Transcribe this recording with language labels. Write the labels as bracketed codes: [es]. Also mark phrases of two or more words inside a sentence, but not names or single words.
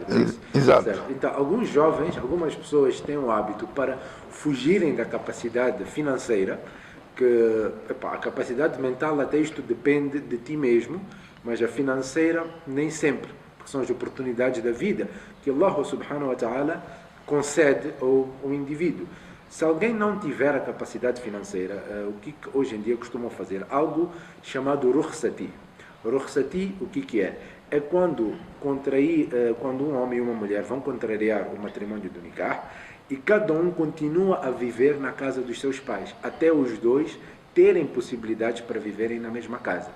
[pt] Exato. Certo? Então, alguns jovens, algumas pessoas têm o hábito para fugirem da capacidade financeira, que a capacidade mental até isto depende de ti mesmo, mas a financeira nem sempre, porque são as oportunidades da vida que [ar] الله سبحانه وتعالى [pt] concede ao indivíduo. Se alguém não tiver a capacidade financeira, o que hoje em dia costumam fazer? Algo chamado rukhsati. Rukhsati, o que é? É quando um homem e uma mulher vão contrariar o matrimônio do nikah e cada um continua a viver na casa dos seus pais, até os dois terem possibilidades para viverem na mesma casa.